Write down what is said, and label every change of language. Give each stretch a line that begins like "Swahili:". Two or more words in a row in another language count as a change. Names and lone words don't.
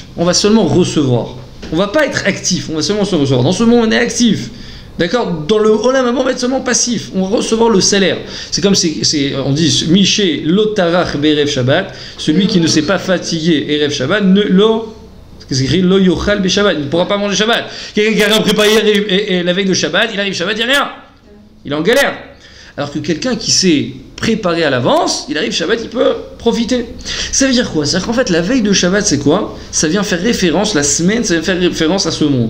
French: On va seulement recevoir. On va pas être actif, on va seulement se recevoir. Dans ce monde, on est actif. D'accord? Dans le
Hebrew: עולם הבא,
French: on va être seulement passif. On va recevoir le salaire. C'est comme on dit
Hebrew: מי שלא טרח בערב שבת,
French: celui qui ne s'est pas fatigué
Hebrew: ערב שבת,
French: c'est écrit
Hebrew: לא יאכל בשבת,
French: il ne pourra pas manger Shabbat. Quelqu'un qui a rien préparé et la veille de Shabbat, il arrive Shabbat, il n'y a rien. Il est en galère. Alors que quelqu'un qui s'est préparé à l'avance, il arrive Shabbat, il peut profiter. Ça veut dire quoi? C'est-à-dire qu'en fait, la veille de Shabbat, c'est quoi? Ça vient faire référence, la semaine, ça vient faire référence à ce monde.